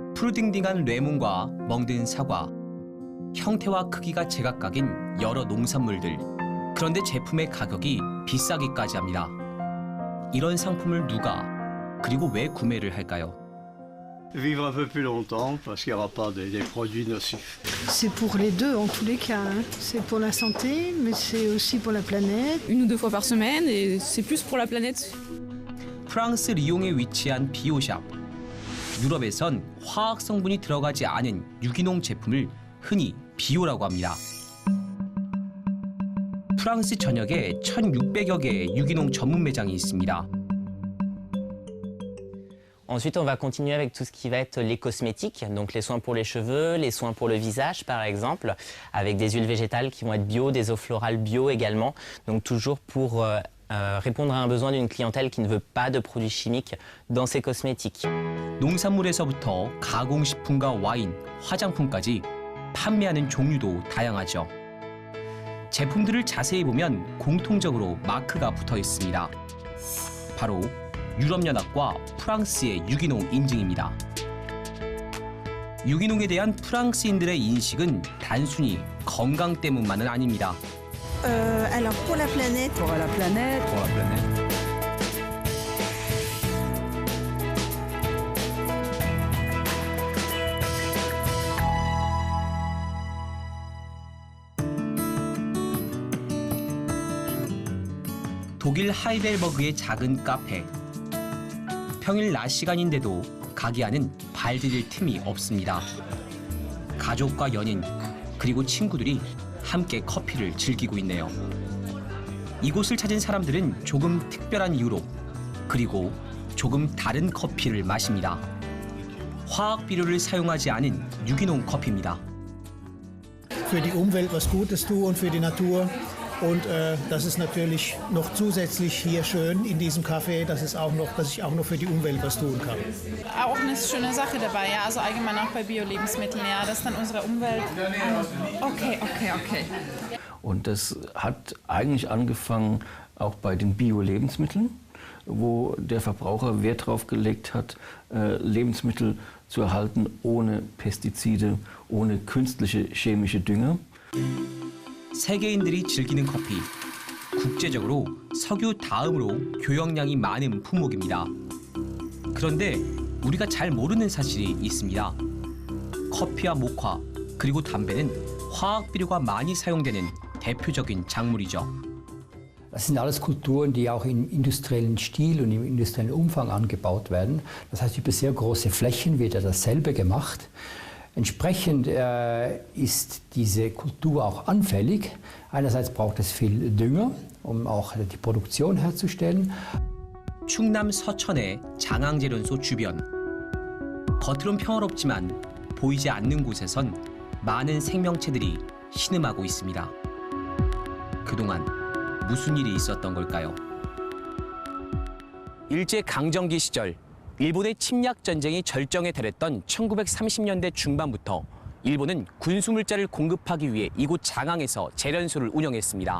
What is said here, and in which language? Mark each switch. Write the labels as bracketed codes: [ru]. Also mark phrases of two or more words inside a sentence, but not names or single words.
[ko] 푸르딩딩한 레몬과 멍든 사과, 형태와 크기가 제각각인 여러 농산물들. 그런데 제품의 가격이 비싸기까지 합니다. 이런 상품을 누가, 그리고 왜 구매를 할까요? [fr] Vivre un peu plus longtemps parce qu'il n'y aura pas des produits nocifs. C'est pour les deux en tous les cas. C'est pour la santé, mais c'est aussi pour la planète. 1 ou 2 fois par semaine et c'est plus pour la planète. [ko] 프랑스 리옹에 위치한 비오샵. 유럽에선 화학 성분이 들어가지 않은 유기농 제품을 흔히 비오라고 합니다. 프랑스 전역에 1,600여 개의 유기농 전문 매장이 있습니다. [fr] Ensuite, on va continuer avec tout ce qui va être les cosmétiques, donc les soins pour les cheveux, les soins pour le visage par exemple, avec des huiles végétales qui vont être bio, des eaux florales bio également, donc toujours pour répondre à un besoin d'une clientèle qui ne veut pas de produits chimiques dans ses cosmétiques. [ko] 농산물에서부터 가공식품과 와인, 화장품까지 판매하는 종류도 다양하죠. 제품들을 자세히 보면 공통적으로 마크가 붙어 있습니다. 바로 유럽연합과 프랑스의 유기농 인증입니다. 유기농에 대한 프랑스인들의 인식은 단순히 건강 때문만은 아닙니다. [fr] Alors pour la planète. Pour la planète. Pour la planète. [ko] 독일 하이델버그의 작은 카페. 평일 낮 시간인데도 가게 안은 발디딜 틈이 없습니다. 가족과 연인, 그리고 친구들이 함께 커피를 즐기고 있네요. 이곳을 찾은 사람들은 조금 특별한 이유로, 그리고 조금 다른 커피를 마십니다. 화학 비료를 사용하지 않은 유기농 커피입니다. [de] Für die Umwelt was Gutes tun und für die Natur. Und das ist natürlich noch zusätzlich hier schön in diesem Café, dass ich auch noch für die Umwelt was tun kann. Auch eine schöne Sache dabei, ja, also allgemein auch bei Bio-Lebensmitteln, ja, dass dann unsere Umwelt... Okay. Und das hat eigentlich angefangen auch bei den Bio-Lebensmitteln, wo der Verbraucher Wert darauf gelegt hat, Lebensmittel zu erhalten ohne Pestizide, ohne künstliche chemische Dünger. [ko] 세계인들이 즐기는 커피. 국제적으로 석유 다음으로 교역량이 많은 품목입니다. 그런데 우리가 잘 모르는 사실이 있습니다. 커피와 모카, 그리고 담배는 화학 비료가 많이 사용되는 대표적인 작물이죠. [de] Das sind alles Kulturen, die auch im industriellen Stil und im industriellen Umfang angebaut werden. Das heißt, über sehr große Flächen wird dasselbe gemacht. Entsprechend ist diese Kultur auch anfällig. Einerseits braucht es viel Dünger, um auch die Produktion herzustellen. [ko] 충남 서천의 장항제련소 주변. 겉으론 평화롭지만 보이지 않는 곳에선 많은 생명체들이 신음하고 있습니다. 그동안 무슨 일이 있었던 걸까요? 일제강점기 시절 일본의 침략 전쟁이 절정에 달했던 1930년대 중반부터 일본은 군수물자를 공급하기 위해 이곳 장항에서 제련소를 운영했습니다.